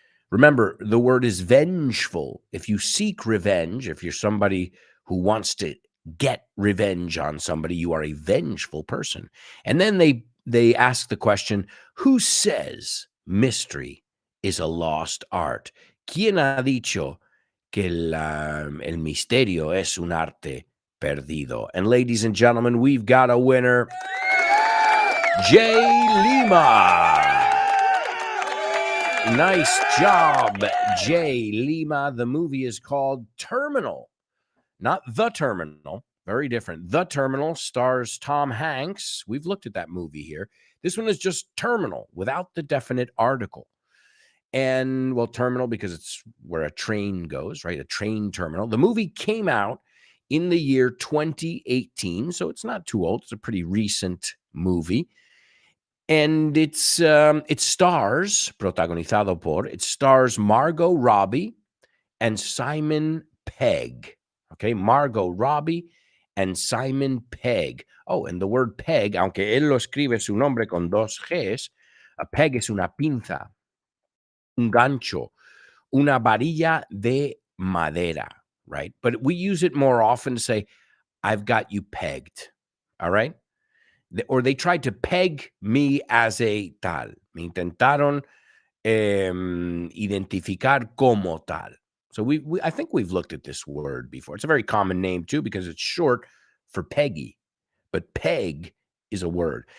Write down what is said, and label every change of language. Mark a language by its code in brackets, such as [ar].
[en] Remember, the word is vengeful. If you seek revenge, if you're somebody who wants to get revenge on somebody, you are a vengeful person. And then they ask the question, who says mystery is a lost art? [es] ¿Quién ha dicho que el misterio es un arte perdido? [en] And ladies and gentlemen, we've got a winner, Jay Lima. Nice job, Jay Lima. The movie is called Terminal, not The Terminal. Very different. The Terminal stars Tom Hanks. We've looked at that movie here. This one is just Terminal without the definite article. And, well, terminal because it's where a train goes, right? A train terminal. The movie came out in the year 2018, so it's not too old. It's a pretty recent movie. And it stars, [es] protagonizado por, [en] it stars Margot Robbie and Simon Pegg. Okay, Margot Robbie and Simon Pegg. Oh, and the word peg, [es] aunque él lo escribe su nombre con 2 Gs, a peg es una pinza, un gancho, una varilla de madera, right? [en] But we use it more often to say, I've got you pegged, all right? or they tried to peg me as a tal. [es] Me intentaron identificar como tal. [en] So I think we've looked at this word before. It's a very common name too because it's short for Peggy, but peg is a word.